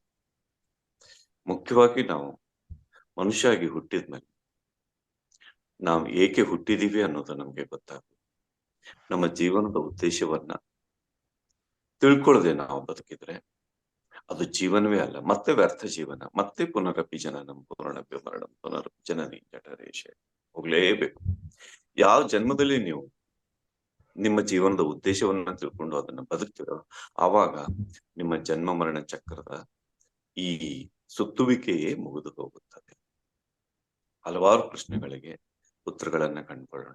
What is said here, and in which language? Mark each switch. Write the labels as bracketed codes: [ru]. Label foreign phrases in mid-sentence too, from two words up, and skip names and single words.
[kn] ಮುಖ್ಯವಾಗಿ ನಾವು ಮನುಷ್ಯ ಆಗಿ ಹುಟ್ಟಿದ್ಮೇಲೆ ನಾವು ಏಕೆ ಹುಟ್ಟಿದೀವಿ ಅನ್ನೋದು ನಮ್ಗೆ ಗೊತ್ತಾಗುತ್ತೆ. ನಮ್ಮ ಜೀವನದ ಉದ್ದೇಶವನ್ನ ತಿಳ್ಕೊಳ್ಳದೆ ನಾವು ಬದುಕಿದ್ರೆ ಅದು ಜೀವನವೇ ಅಲ್ಲ, ಮತ್ತೆ ವ್ಯರ್ಥ ಜೀವನ. [sa] ಮತ್ತೆ ಪುನರಪಿ ಜನನಂ ಪುನರಪಿ ಮರಣಂ ಪುನರಪಿ ಜನನಿ ಜಠರೇಶ. [kn] ಹೋಗ್ಲೇಬೇಕು. ಯಾವ ಜನ್ಮದಲ್ಲಿ ನೀವು ನಿಮ್ಮ ಜೀವನದ ಉದ್ದೇಶವನ್ನ ತಿಳ್ಕೊಂಡು ಅದನ್ನ ಬದುಕ್ತಿರೋ ಆವಾಗ ನಿಮ್ಮ ಜನ್ಮ ಮರಣ ಚಕ್ರದ ಈ ಸುತ್ತುವಿಕೆಯೇ ಮುಗಿದು ಹೋಗುತ್ತದೆ. ಹಲವಾರು ಪ್ರಶ್ನೆಗಳಿಗೆ ಉತ್ತರಗಳನ್ನ ಕಂಡುಕೊಳ್ಳೋಣ.